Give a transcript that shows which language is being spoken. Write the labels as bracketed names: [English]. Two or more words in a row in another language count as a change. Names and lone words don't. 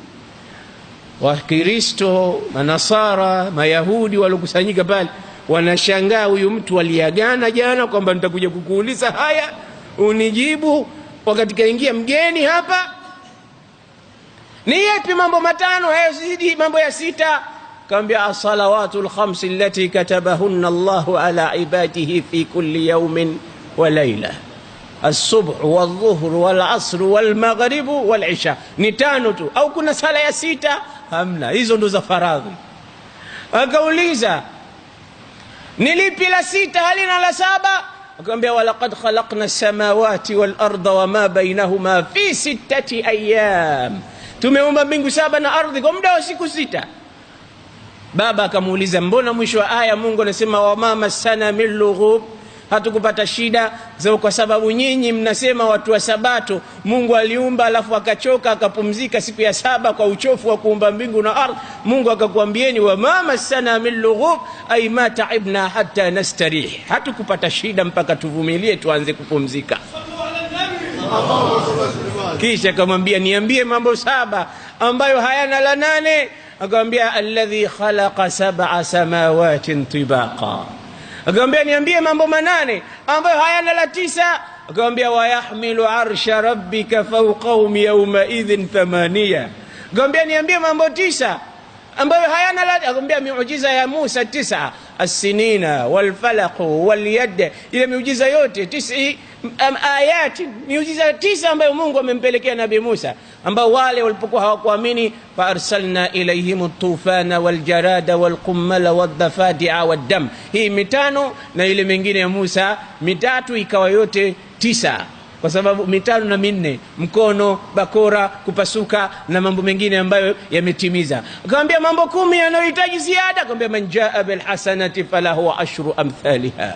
[Swahili] Wakristo, Manasara, Mayahudi walokusanyika pale wanashangaa, huyu mtu aliagana jana kwamba nitakuja kukuuliza haya unijibu, wakati kaingia mgeni hapa. Ni yapi mambo matano hayazidi mambo ya sita? [Arabic] Kaambia الصلوات الخمس التي كتبهن الله على عباده في كل يوم وليلة الصبح والظهر والعصر والمغرب والعشاء. [Swahili] Ni tano tu au kuna sala ya sita? Hamna, hizo ndo za faradhi. Akauliza ni lipi la sita halina la saba? [Arabic] Akamwambia ولقد خلقنا السماوات والأرض وما بينهما في 6 أيام, [Swahili] tumeumba mbingu saba na ardhi kwa muda wa siku 6. Baba akamuuliza mbona mwisho wa aya Mungu anasema [Arabic] وما مسنا من لغوب, [Swahili] hatukupata shida? Kwa sababu nyinyi mnasema watu wa Sabato Mungu aliumba alafu akachoka akapumzika siku ya saba kwa uchofu wa kuumba mbingu na ardhi. Mungu akakwambieni [Arabic] وما مسنا من لغوب أي ما تعبنا حتى نستريح, [Swahili] hatukupata shida mpaka tuvumilie tuanze kupumzika. Kisha akamwambia niambie mambo saba ambayo hayana la nane, akamwambia [Arabic] الذي خلق سبع سماوات طباقا. [Swahili] Akamwambia niambie mambo manane ambayo hayana la tisa. [Arabic] Akamwambia ويحمل عرش ربك فوقهم يومئذ ثمانية. [Swahili] Akamwambia niambie mambo tisa ambayo hayana la. Akamwambia miujiza ya Musa 9, [Arabic] السنين والفلق واليد, [Swahili] ile miujiza yote 9 ayati, miujiza 9 ambayo Mungu amempelekea Nabii Musa, ambao wale walipokuwa hawakuamini, [Arabic] فأرسلنا عليهم الطوفان والجراد والقمل والضفادع والدم. [Swahili] Hii mitano na ile mingine ya Musa mitatu ikawa yote 9, kwa sababu mitano na minne, mkono, bakora, kupasuka na mambo mengine ambayo yametimiza. Akamwambia mambo 10 yanayohitaji ziada. Akamwambia [Arabic] من جاء بالحسنة فله عشر أمثالها.